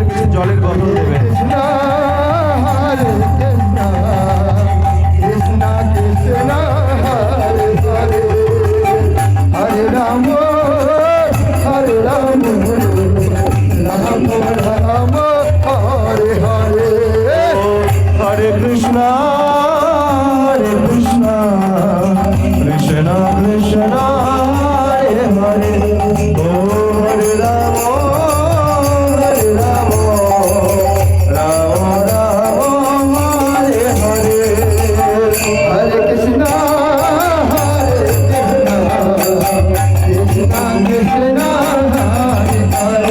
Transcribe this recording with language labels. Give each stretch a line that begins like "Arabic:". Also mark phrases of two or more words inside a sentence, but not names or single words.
Bangla: জলের বোতল দেবেন।
Sanskrit: हरे राम, हरे राम, राम राम, हरे हरे. হরে কৃষ্ণ হরে কৃষ্ণ কৃষ্ণ কৃষ্ণ হরে হরে ও হরে রাম রাম রাম হরে হরে हरे कृष्ण, हरे कृष्ण, कृष्ण कृष्ण, हरे हरे.